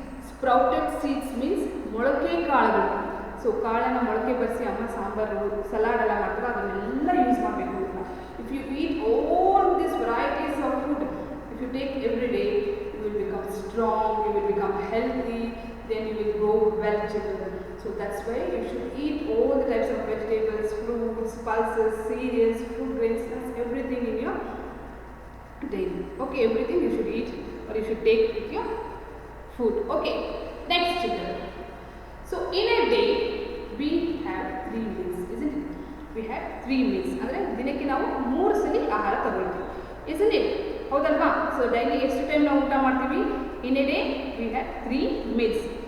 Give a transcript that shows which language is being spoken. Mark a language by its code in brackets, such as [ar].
[en] Sprouted seeds means [kn] ಮೊಳಕೆ ಕಾಳುಗಳು. So ಕಾಳನ್ನು ಮೊಳಕೆ ಬರಿಸಿ ಅಮ್ಮ ಸಾಂಬಾರು, ಸಲಾಡ್ ಎಲ್ಲ ಮಾಡ್ತಾರೆ, ಅದನ್ನೆಲ್ಲ ಯೂಸ್ ಮಾಡಬೇಕು ಅಂತ. [en] If you eat all this varieties of food, if you take every day, you will become strong, you will become healthy, then you will grow well children. So that's why you should eat all the types of vegetables, fruits, pulses, cereals, food grains, everything in your daily. Okay, everything you should eat or you should take with your food. Okay, next children. So in a day we have 3 meals, isn't it? We have 3 meals. [kn] ಅಂದರೆ ದಿನಕ್ಕೆ ನಾವು 3 ಸಲ ಆಹಾರ ತಗೊಳ್ತೀವಿ, [en] isn't it? [kn] ಹೌದಲ್ವಾ? So daily ಎಷ್ಟು time ನಾವು ಊಟ ಮಾಡ್ತೀವಿ? [en] In a day we have 3 meals.